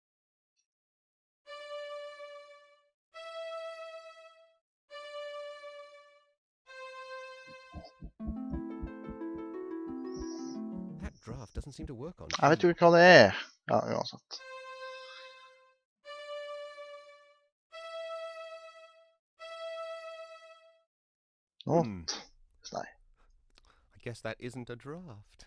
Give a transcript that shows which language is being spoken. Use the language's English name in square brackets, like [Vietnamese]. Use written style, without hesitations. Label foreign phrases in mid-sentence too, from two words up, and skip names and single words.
[English] That draft doesn't seem to work on [Norwegian] Jeg vet [English] sheep. [Norwegian] jo ikke hva det er. Ja, uansett. Not. Nei. [English] I guess that isn't a draft.